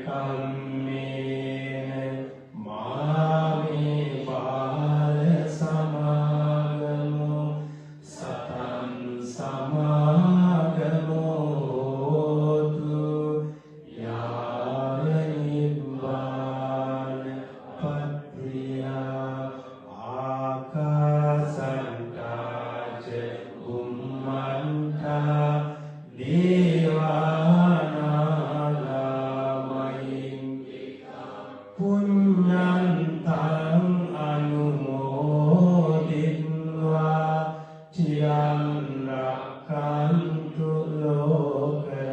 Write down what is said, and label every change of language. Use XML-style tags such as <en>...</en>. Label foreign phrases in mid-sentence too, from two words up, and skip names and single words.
<pi>කම්මේන මාමේ බාල සමාගමෝ සතං සමාගමෝතු යාව නිබ්බාන පත්‍රියා ආකාසන්තාච බුම්මන්තා දේවානාගාමයින් පුඤ්ඤන්තං අනුමෝදිත්වා චිරං රක්ඛන්තු ලෝක</pi>